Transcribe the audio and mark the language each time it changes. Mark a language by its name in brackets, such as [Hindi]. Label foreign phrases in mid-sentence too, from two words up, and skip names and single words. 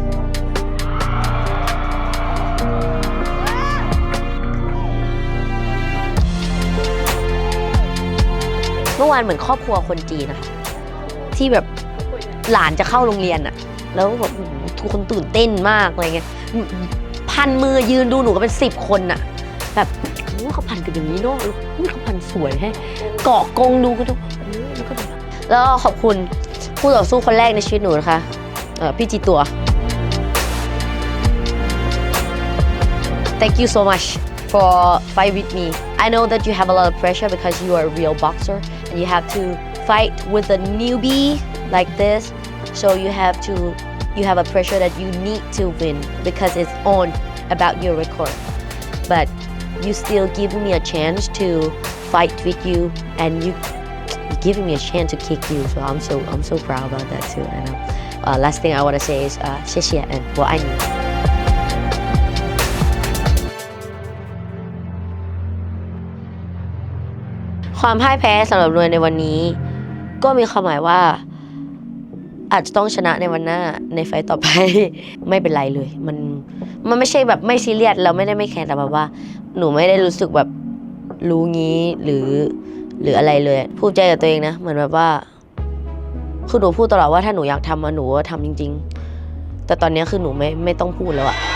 [Thai] เมื่อวานเหมือนครอบครัวคนจีนนะคะที่แบบหลานจะเข้าโรงเรียนอะแล้วแบบทุก คนตื่นเต้นมากอะไรเงี้ยพันมือยืนดูหนูก็เป็น10 คนอะแบบเขาพันกันอย่างนี้เนาะเขาพันสวยให้เกาะกงดูกันดูแล้วขอบคุณผู้ต่อสู้คนแรกในชีวิตหนูนะคะพี่จีตัว [English] Thank you so much for fight with me. I know that you have a lot of pressure because you are a real boxer and you have to fight with a newbie like this. So you have a pressure that you need to win because it's on about your record. But you still giving me a chance to fight with you and you giving me a chance to kick you. So I'm so proud about that too. And last thing I want to say is 谢谢 and [Chinese] 我爱你。 [Thai] ความพ่ายแพ้สำหรับรวยในวันนี้ก็มีความหมายว่าอาจจะต้องชนะใน วันหน้าในไฟต์ต่อไป ไม่เป็นไรเลยมันไม่ใช่แบบไม่ซีเรียสเราไม่ได้ไม่แคร์แต่แบบว่าหนูไม่ได้รู้สึกแบบรู้งี้หรืออะไรเลยภูมิใจกับตัวเองนะเหมือนแบบว่าคือหนูพูดตลอดว่าถ้าหนูอยากทำหนูก็ทำจริงๆแต่ตอนนี้คือหนูไม่ต้องพูดแล้วอะ